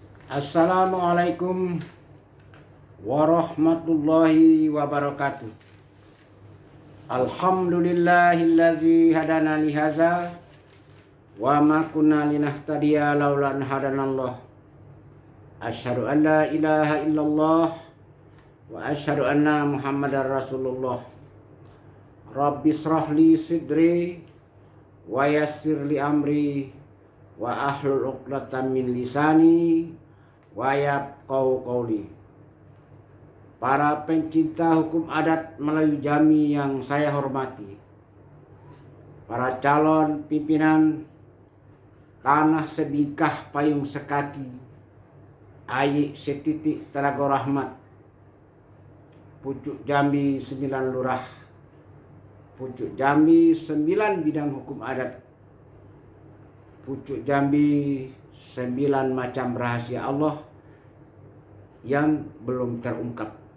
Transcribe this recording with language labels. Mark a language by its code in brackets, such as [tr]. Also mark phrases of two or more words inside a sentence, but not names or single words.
[ar] السلام عليكم ورحمة الله وبركاته. الحمد لله الذي هدانا لهذا وما كنا لنهتدي لولا أن هدانا الله. أشهد أن لا إله إلا الله وأشهد أن محمدا رسول الله. رب اشرح لي صدري ويسر لي أمري واحلل عقدة من لساني يفقهوا قولي. [id] Para pencinta hukum adat Melayu Jammi yang saya hormati, para calon pimpinan Tanah Sebingkah Payung Sekaki, Ayi Setitik Telaga Rahmat, Pucuk Jambi 9 Lurah, Pucuk Jambi 9 bidang hukum adat, Pucuk Jambi 9 macam rahasia Allah yang belum terungkap.